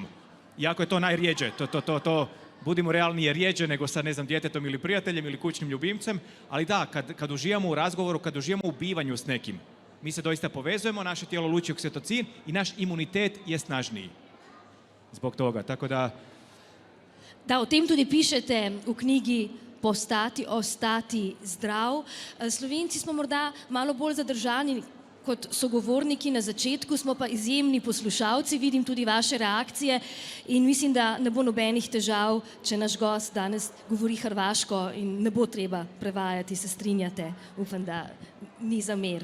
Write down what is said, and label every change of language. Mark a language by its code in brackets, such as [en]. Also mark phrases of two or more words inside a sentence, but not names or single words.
[hr] Iako je to najrijeđe, to budimo realni, je rijeđe nego sa, ne znam, djetetom ili prijateljem ili kućnim ljubimcem, ali da, kad uživamo u razgovoru, kad uživamo u bivanju s nekim, mi se doista povezujemo, naše tijelo luči oksitocin i naš imunitet je snažniji zbog toga, tako da... [sl] Da, o tem tudi pišete v knjigi Postati, ostati zdrav. Slovenci smo morda malo bolj zadržani kot sogovorniki na začetku, smo pa izjemni poslušalci, vidim tudi vaše reakcije in mislim, da ne bo nobenih težav, če naš gost danes govori hrvaško in ne bo treba prevajati, se strinjate, upam, da ni zamer.